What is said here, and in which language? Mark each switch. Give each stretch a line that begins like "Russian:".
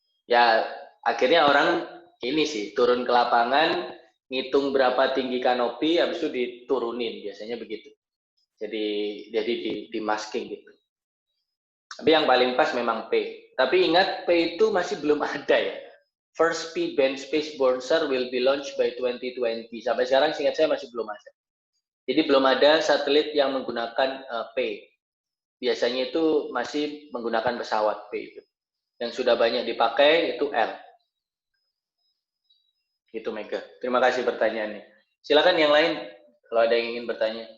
Indonesian: Ya, akhirnya orang ini sih, turun ke lapangan, ngitung berapa tinggi kanopi, habis itu diturunin, biasanya begitu. Jadi di masking gitu. Tapi yang paling pas memang P. Tapi ingat, P itu masih belum ada ya.
English: First P band space bouncer will be launched by 2020.
Indonesian: Sampai sekarang seingat saya masih belum ada. Jadi belum ada satelit yang menggunakan P. Biasanya itu masih menggunakan pesawat P itu. Yang sudah banyak dipakai itu L. Itu Mega. Terima kasih pertanyaannya. Silakan yang lain kalau ada yang ingin bertanya.